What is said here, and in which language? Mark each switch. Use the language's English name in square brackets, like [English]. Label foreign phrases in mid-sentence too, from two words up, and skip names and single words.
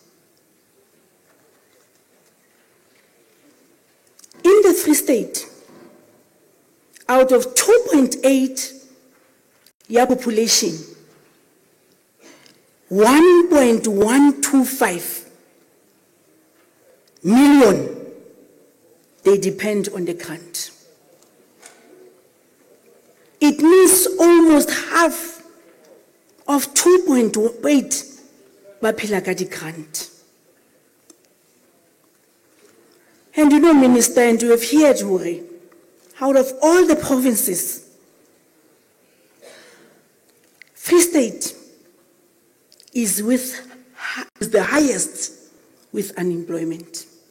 [English] In the Free State, out of 2.8 young population, 1.125 million, they depend on the grant. It means almost half of 2.8 [Southern Sotho] baphila ka di grant. [English] And you know, Minister, and you have heard, Huri, out of all the provinces, Free State is the highest with unemployment.